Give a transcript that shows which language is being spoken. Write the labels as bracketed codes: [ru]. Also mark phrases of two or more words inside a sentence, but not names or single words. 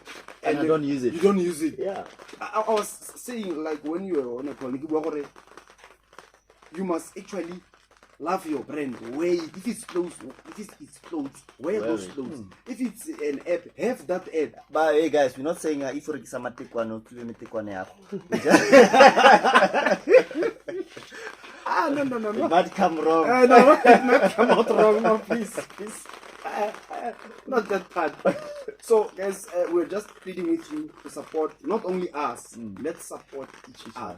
[en] And I don't use it. You don't use it. Yeah. I was saying, like, when you were on a call, you must actually love your brand. Wear it. If it's clothes, wear those clothes. If it's an app, have that app. But hey guys, we're not saying if you [tn] rekisa matekwane matekwane yako. [en] No. It might come wrong. No, it might come out wrong. No, please. Not that part. So, guys, we're just pleading with you to support not only us. Let's support each other.